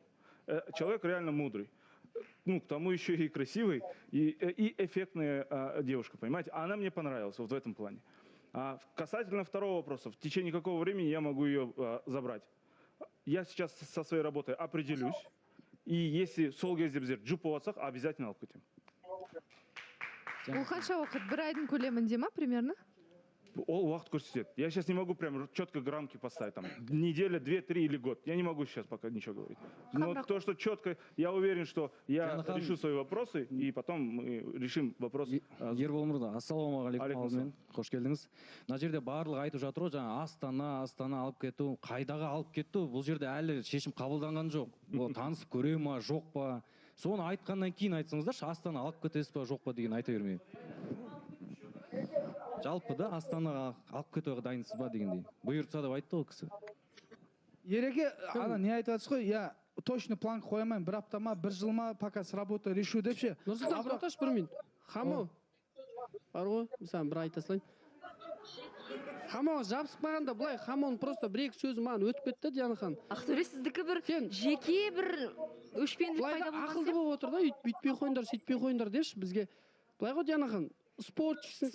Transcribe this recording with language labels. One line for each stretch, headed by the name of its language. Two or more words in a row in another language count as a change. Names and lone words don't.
Russian: Человек реально мудрый. Ну, к тому еще и красивый, и эффектная девушка, понимаете? Она мне понравилась вот в этом плане. Касательно второго вопроса, в течение какого времени я могу ее забрать? Я сейчас со своей работой определюсь, и если
Kazakh: сол кезде біздер жұп болсақ,
Russian: обязательно
Kazakh: алып кетемін. Ол қанша уақыт? Бір айдың көлемінде ма примерно? Ол уақыт көрсетеді.
Russian: Я сейчас не могу прям четко рамки поставить, там, неделя, 2, 3 или год. Я не могу сейчас пока ничего говорить. Но то, что четко, я уверен, что я решу свои вопросы, и потом мы решим вопрос.
Kazakh: Ербол мырза, ассалаумағалейкум, қош келдіңіз. Мына жерде барлығы айтып жатыр ғой, жаңа Астана алып кету, қайдағы алып кету, бұл жерде әлі шешім қабылданған жоқ. Ол танысып көре ма, жоқ па? Соны айтқаннан кейін айтсаңыздаршы, Астана алып кетесіз ба, жоқ па деген айта бермей. Жалпы да Астанаға алып кетуге дайынсыз ба дегендей. Бұйыртса деп айтты ол кісі. Ереке, ана не айтып жатсыз ғой,
Russian: я точно
Kazakh: план қоймаймын, бір апта ма, бір жыл ма,
Russian: пока с работы решу
Kazakh: деп ше. Нұрсұлтан, тұрақташы бір минут. Хамо, бар ғой, мысалы бір айта салайын. Хамоға жабысып қалғанда былай, Хамоның просто бір-екі сөзі маған өтіп кетті, Диана ханым. Ақтөре, сіздікі бір жеке бір өшпенділік пайда болған ақылды болып отыр да, бүйтпей қойыңдар, сөйтпей қойыңдар депші бізге. Былай ғой, Диана ханым, спортшысың сен.